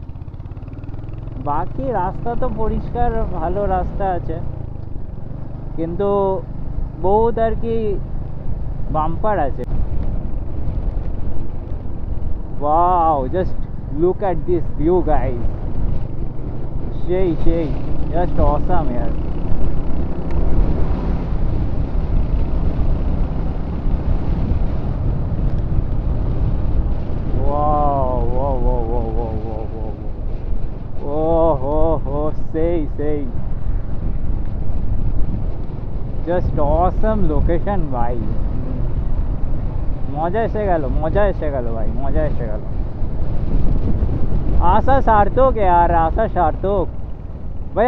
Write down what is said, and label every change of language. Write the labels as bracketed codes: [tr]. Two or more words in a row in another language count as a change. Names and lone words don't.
[bn] বাকি রাস্তা তো পরিষ্কার, ভালো রাস্তা আছে, কিন্তু বহুত আর কি বাম্পার আছে। ওয়াও, [en] just look at this view guys, [bn] সেই সেই, [en] just awesome [bn] ইয়ার। Wow, whoa, whoa, whoa, whoa, whoa, whoa, whoa. Oh, oh, oh, সেই সেই, [en] just awesome location [bn] ভাই। মজা এসে গেল, মজা এসে গেল ভাই, মজা এসে গেল। আশা সার্থক यार, আশা সার্থক ভাই।